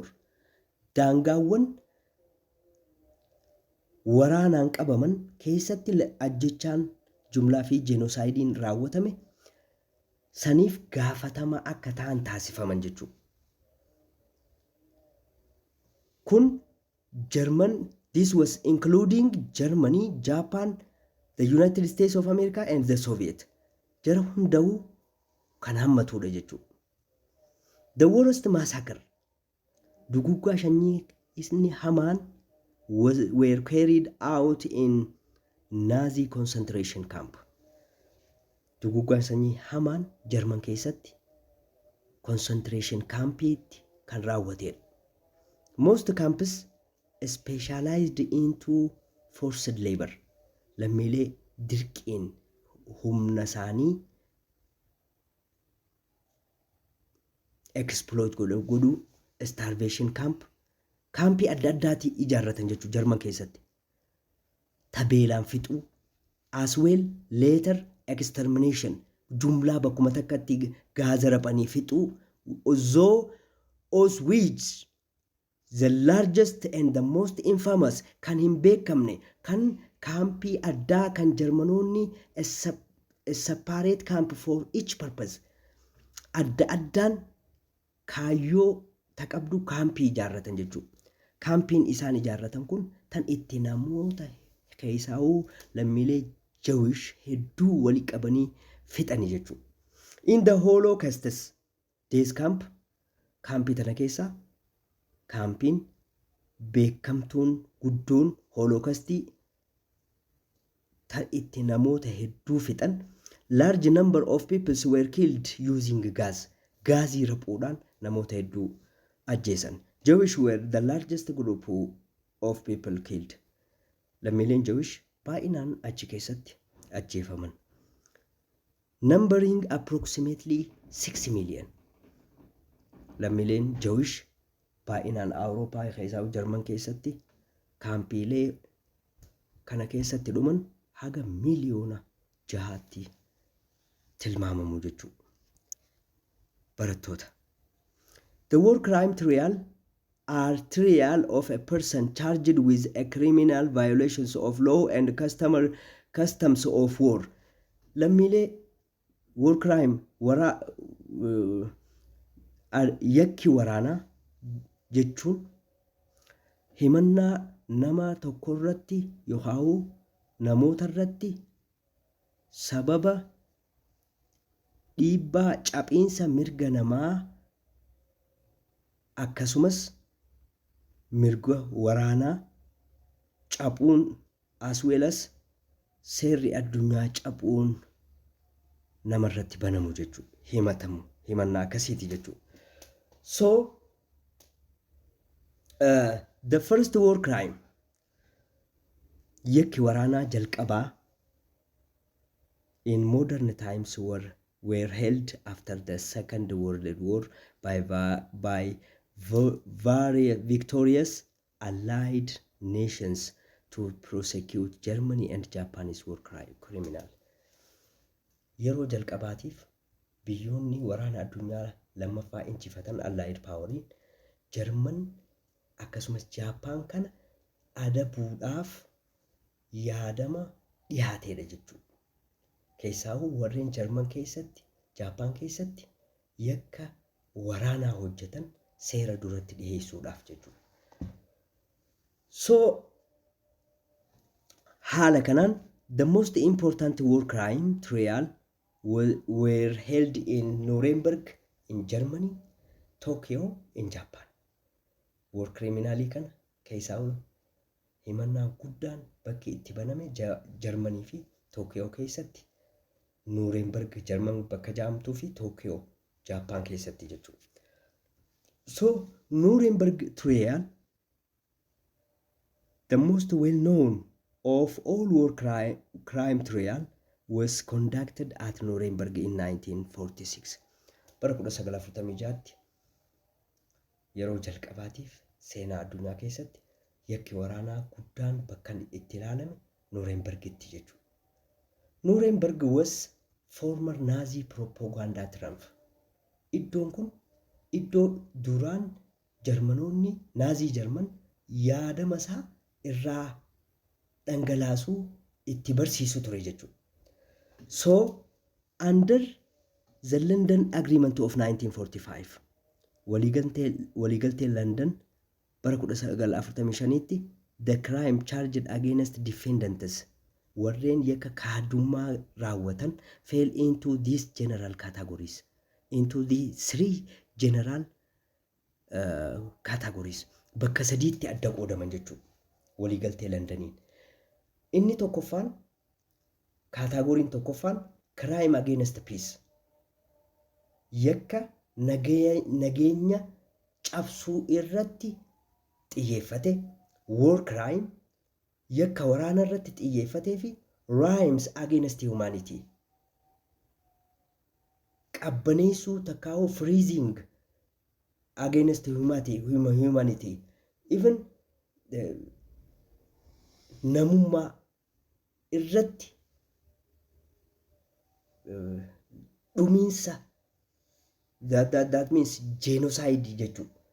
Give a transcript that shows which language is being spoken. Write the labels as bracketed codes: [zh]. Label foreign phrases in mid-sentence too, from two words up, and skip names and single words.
[om] Daangaawwan waraanaan qabaman keessatti ajjechaan jumlaa fi genocidein raawwatame saniif gaafatama akka ta'an taasifaman jechuudha. [en] Kun this was including Germany, Japan, the United States of America and the Soviet. [om] Jara hunda'uu kan hammatudha jechuudha. [en] The worst massacre, [om] duguggaa sanyii isni hamaan [en] were carried out in Nazi concentration camp. [om] Duguggaan sanyii hamaan Jarman keessatti [en] concentration campiitti [om] kan raawwatedha. [en] Most camps specialized into forced labor. [om] Lammiilee dirqiin humna isaanii exploit godhu [en] starvation camp, [om] kaampii adda addaati ijaarratan jechuudha Jarman keessatti. Tabeelaan fixuu, [en] as well later extermination, [om] jumlaa bakkuma takkatti gaaza raphanii fixuu, [en] though Auschwitz, the largest and the most infamous, [om] kan hin beekamne, kan kaampii addaa kan Jarmanoonni [en] a separate camp for each purpose. [om] Adda addaan kaayyoo taqabdu kaampii ijaarratan jechuudha. Kaampiin isaan ijaarratan kun tan itti namoota keessaa'uu lammiilee Jewish hedduu walii qabanii fixanii jechuudha. [en] In the Holocaust days camp, [om] kaampii tana keessaa kaampiin beekamtuun guddoon Holocaustii tan itti namoota hedduu fixan. [en] Large number of people were killed using gas. [om] Gaazii raphuudhaan namoota hedduu ajjeesan. [en] Jewish were the largest group of people killed. [om] Lammiileen Jewish baay'inaan achi keessatti ajjeefaman. [en] Numbering approximately 6 million. [om] Lammiileen Jewish baay'inaan Awurooppaa keessaa Jarman keessatti kaampiilee kana keessatti dhuman haga miliyoona 6tti tilmaamamu jechuudha. Barattoota. [en] The war crime trial are trial of a person charged with a criminal violations of law and customs of war. [om] Lammiilee [en] war crime [om] yakki waraanaa jechuun himannaa nama tokko irratti yookaan namoota irratti sababa dhiibbaa cabiinsa mirga namaa akkasumas mirga waraanaa cabuun [en] as well as [om] seerri addunyaa cabuun namarratti banamu jechuudha. Himannaa akkasiiti jechuudha. [en] So the first war crime [om] yakki waraanaa jalqabaa [en] in modern times were held after the Second World War by very victorious allied nations to prosecute Germany and Japanese war criminal. [om] Yeroo jalqabaatiif biyyoonni waraana addunyaa lammaffaa injifatan [en] allied poweriin [om] German akkasumas Japan kana adabuudhaaf yaadama dhiyaateedha jechuudha. Keessaawuu warreen German keessatti Japan keessatti yakka waraanaa hojjetan seera duratti dhiyeessuudhaaf jechuudha. [en] So [om] haala kanaan [en] the most important war crime trial were held in Nuremberg in Germany, Tokyo in Japan. War criminalii [om] kana keessaawuu himannaa guddaan bakki itti baname Germany fi Tokyo keessatti, Nuremberg German bakka jedhamtuu fi Tokyo Japan keessatti jechuudha. [en] So Nuremberg trial, the most well known of all war crime trial, was conducted at Nuremberg in 1946. [om] Bara 1946tti yeroo jalqabaatiif seenaa addunyaa keessatti yakki waraanaa guddaan bakka itti ilaalame Nurembergitti jechuudha. [en] Nuremberg was former Nazi propaganda triumph. [om] Iddoon kun iddoo duraan Jarmanoonni Nazi Jarman yaadama isaa irraa dhangalaasuu itti barsiisu ture jechuudha. [en] So under the London Agreement of 1945, [om] waliigaltee London bara 1945tti [en] the crime charged against defendants [om] warreen yakka kaadummaa raawwatan [en] fell into these general categories, into the three general categories. [om] Bakka sadiitti adda qoodaman jechuudha waliigaltee Londoniin. Inni tokkoffaan kaatagoriin tokkoffaan [en] crime against peace, [om] yakka nageenya cabsuu irratti xiyyeeffate, [en] war crime [om] yakka waraana irratti xiyyeeffatee fi [en] crimes against humanity, [om] qabbaneessuu takkaa'uu [en] freezing against humanity, [om] even namummaa irratti dhumiinsa, [en] that means genocide jechuudha.